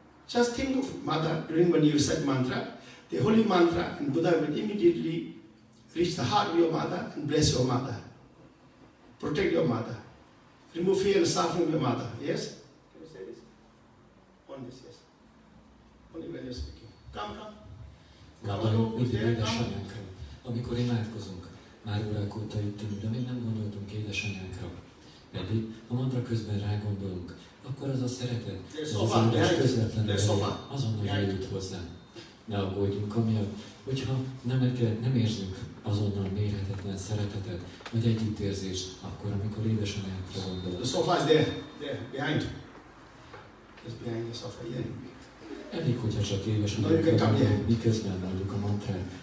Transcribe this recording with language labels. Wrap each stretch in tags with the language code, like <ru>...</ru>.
<en>Just think of Mother during when you recite mantra, the holy mantra, and Buddha will immediately reach the heart of your mother and bless your mother. Protect your mother. Remove fear and suffering of your mother. Yes? Can you say this? On this, yes. Only when you're speaking. Come.</en> <hu>Gondoljunk mindig édesanyánkra. Amikor imádkozunk, már órák óta itt ülünk, de még nem gondoltunk édesanyánkra. Pedig, ha mantra közben rágondolunk, akkor az a szeretet, az az édes közvetlenül azonnal eljut hozzánk. Ne aggódjunk amiatt, hogyha nem érzünk azonnal mérhetetlen szeretetet, vagy együttérzést, akkor, amikor édesanyánkra gondolunk.</hu> <en>The sofa is there, behind. Just behind the sofa, yeah.</en> <hu>Elég, hogyha csak édesanyánkra gondolunk, miközben mondjuk a mantrát.</hu>